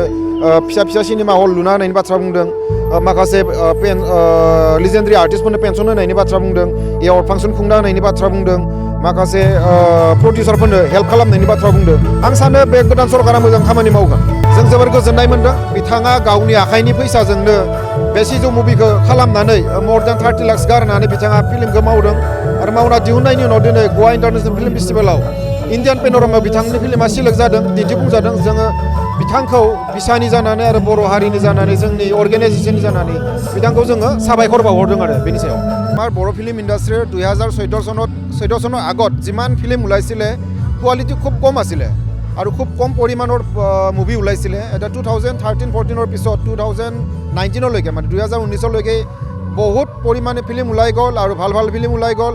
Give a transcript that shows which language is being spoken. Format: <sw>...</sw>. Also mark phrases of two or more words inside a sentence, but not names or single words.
<brx>फिसा सिनेमा हल लुना होनायनि बाथ्रा बुंदों, माखासे</brx> <en>legendary artists</en> <brx>पेन्सन होनायनि बाथ्रा बुंदों,</brx> <en>award function</en> <brx>खुंना होनायनि बाथ्रा बुंदों, माखासे प्रडिउसारफोरनो हेल्प खालामनायनि बाथ्रा बुंदों। आं सानो बे गोदान सरकारा मोजां खामानि मावगोन। जों जोबोर गोजोननाय मोन्दों। बिथाङा गावनि आखाइनि फैसाजोंनो बे सिजौ मुभिखौ खालामनानै</brx> <en>more than</en> <brx>30 लाख गारनानै बिथाङा फिल्मखौ मावदों आरो मावना दिहुननायनि उनाव दिनै गवा</brx> <en>international film festival</en> <brx>इन्डियान पेन'रामायाव बिथांनि फिल्मा सिलेक्ट जादों, दिन्थिफुंजादों। जोङो बिथांखौ बिसानि जानानै आरो बर' हारिनि जानानै, जोंनि अर्गेनाइजेसननि जानानै बिथांखौ जोङो साबायखर बावहरदों आरो बेनि सायाव।</brx> <as>আমাৰ बर'</as> <en>film industry</en> <as>2014 চনৰ আগত যিমান ফিল্ম ওলাইছিলে কোৱালিটি খুব কম আছিলে আৰু খুব কম পৰিমাণৰ মুভি ওলাইছিলে। এটা 2013-14 পিছত 2019লৈকে মানে 2019লৈকে বহুত পৰিমাণে ফিল্ম ওলাই গ'ল আৰু ভাল ফিল্ম ওলাই গ'ল।</as>